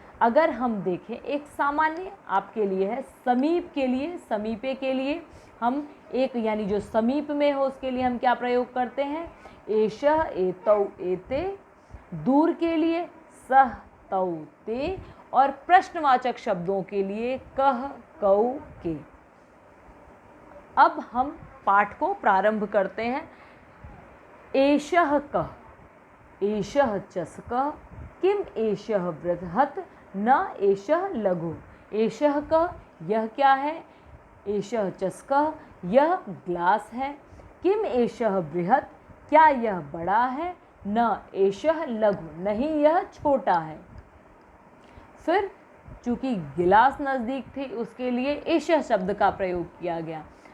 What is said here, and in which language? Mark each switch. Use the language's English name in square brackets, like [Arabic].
[Hindi] अगर हम देखें, एक सामान्य आपके लिए है, समीप के लिए, समीपे के लिए हम एक, यानी जो समीप में हो उसके लिए हम क्या प्रयोग करते हैं, एषः एतौ एते। दूर के लिए सह तौ ते और प्रश्नवाचक शब्दों के लिए कह कौ के। अब हम पाठ को प्रारंभ करते हैं। [Sanskrit] एषः कः, एषः चषकः, किम एषः बृहत् न एषः लघु। एषः कः, [Hindi] यह क्या है, [Sanskrit] एषः चषकः, [Hindi] यह ग्लास है। [Sanskrit] किम एषः बृहत्, [Hindi] क्या यह बड़ा है, [Sanskrit] न एषः लघु, [Hindi] नहीं यह छोटा है। फिर चूंकि गिलास नज़दीक थी उसके लिए एषः शब्द का प्रयोग किया गया।